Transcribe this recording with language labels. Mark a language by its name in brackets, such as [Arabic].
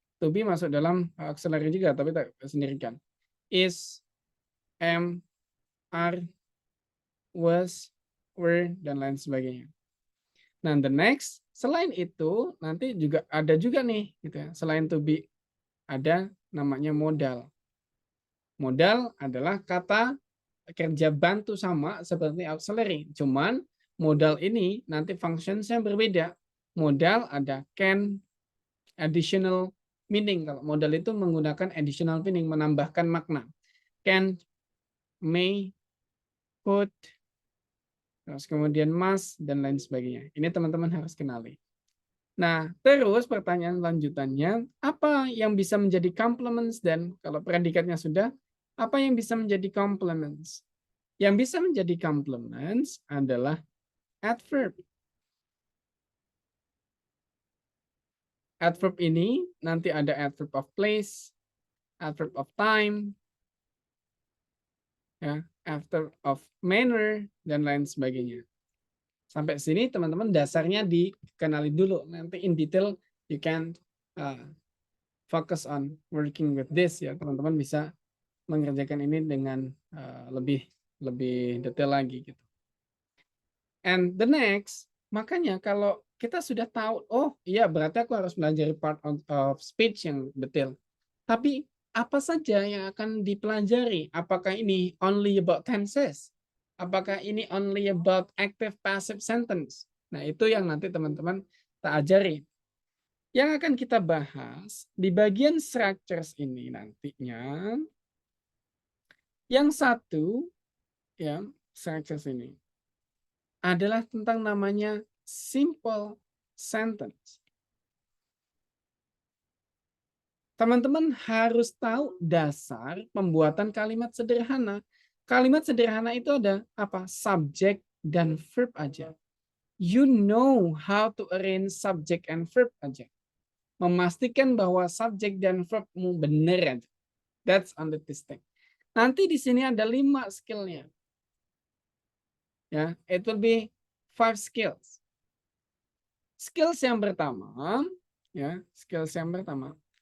[Indonesian] To be masuk dalam auxiliary juga, tapi tak sendirikan. Is, am, are, was, were, dan lain sebagainya. Nah, [English] the next, [Indonesian] selain itu nanti juga ada juga nih gitu ya. Selain to be ada namanya modal. Modal adalah kata kerja bantu sama seperti auxiliary. Cuman modal ini nanti functionsnya berbeda. Modal ada can, additional meaning. Kalau modal itu menggunakan additional meaning, menambahkan makna. Can, may, could, terus kemudian must, dan lain sebagainya. Ini teman-teman harus kenali. Nah, terus pertanyaan lanjutannya, apa yang bisa menjadi complements, dan kalau predikatnya sudah, apa yang bisa menjadi complements? Yang bisa menjadi complements adalah adverb. Adverb ini nanti ada adverb of place, adverb of time, ya, adverb of manner, dan lain sebagainya. Sampai sini teman-teman dasarnya dikenali dulu. Nanti [English] in detail you can focus on working with this ya. [Indonesian] Teman-teman bisa mengerjakan ini dengan lebih detail lagi gitu. [English] And the next, [Indonesian] makanya kalau kita sudah tahu, oh iya berarti aku harus belajar part of speech yang detail. Tapi apa saja yang akan dipelajari? Apakah ini [English] only about tenses? [Indonesian] Apakah ini [English] only about active passive sentence? [Indonesian] Nah, itu yang nanti teman-teman tak ajari. Yang akan kita bahas di bagian structures ini nantinya, yang satu, ya, structures ini adalah tentang namanya simple sentence. Teman-teman harus tahu dasar pembuatan kalimat sederhana. Kalimat sederhana itu ada apa? Subjek dan verb aja. [English] You know how to arrange subject and verb aja. [Indonesian] Memastikan bahwa subjek dan verbmu benar aja. [English] That's on the testing. [Indonesian] Nanti di sini ada 5 skillnya. Ya, [English] it will be 5 skills. [Indonesian] Skills yang pertama, ya, skills yang pertama.